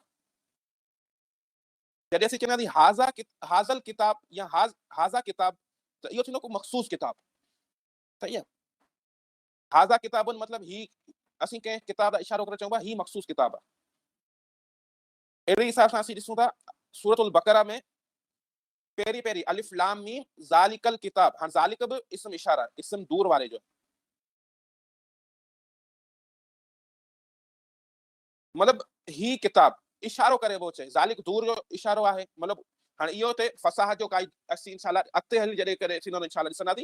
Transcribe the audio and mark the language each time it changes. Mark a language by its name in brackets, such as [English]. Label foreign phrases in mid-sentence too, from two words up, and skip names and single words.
[Sindhi] जॾहिं असीं चवंदासीं [Arabic] هذا الكتاب [Sindhi] या [Arabic] هذا كتاب, [Sindhi] त इहो थींदो को मख़सूस किताब। सही आहे। [Arabic] هذا كتابٌ [Sindhi] मतिलबु ही, असीं कंहिं किताब जो इशारो करे चऊं ही मख़सूस किताब आहे। अहिड़े हिसाब सां असीं ॾिसूं था सूरतुल बक़रा में पहिरीं [Arabic] ألف لام ميم ذلك الكتاب. [Sindhi] हाणे ज़ालिक बि इस्म इशारा आहे, इस्म दूर वारे जो, मतिलबु ही किताब इशारो करे वो चए, ज़ालिक दूर जो इशारो आहे। मतिलबु हाणे इहो ते फसाहत जो काई असीं इंशाअल्लाह अॻिते हली जॾहिं करे थींदो इंशाअल्लाह ॾिसंदासीं।